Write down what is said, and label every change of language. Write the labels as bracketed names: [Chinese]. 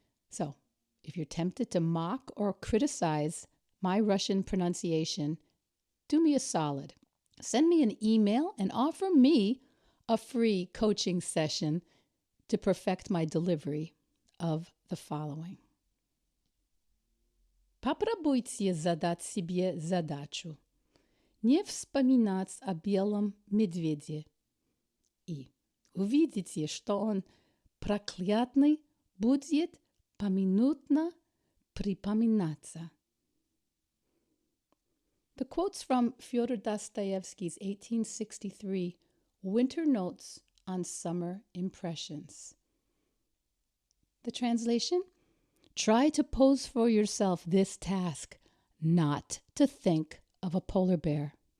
[English] So, if you're tempted to mock or criticize my Russian pronunciation, do me a solid. Send me an email and offer me a free coaching session to perfect my delivery of the following. [Russian] Попробуйте задать себе задачу. Не вспоминать о белом медведе. И увидите, что он проклятный будет поминутно припоминаться. [English] The quotes from Fyodor Dostoevsky's 1863 Winter Notes on Summer Impressions. The translation? Try to pose for yourself this task, not to think of a polar bear.